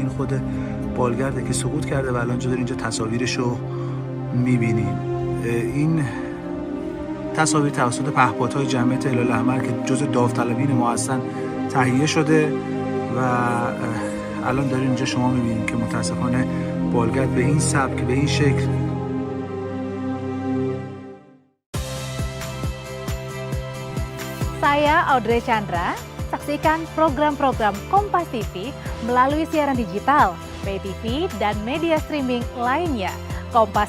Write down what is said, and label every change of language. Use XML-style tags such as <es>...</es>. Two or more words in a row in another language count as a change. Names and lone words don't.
<fa>این خود بالگرده که سقوط کرده و الان اینجا داریم اینجا تصاویرش رو میبینیم. این تصاویر توسط پهپادهای جمعیت هلال احمر که جزء داوطلبین ما هستن تهیه شده و الان دارین اینجا شما میبینید که متاسفانه بالگرد به این سبک به این شکل.</fa> <id>Saya Audrey Chandra, saksikan program-program Kompas TV melalui siaran digital, pay TV, dan media streaming lainnya.</id>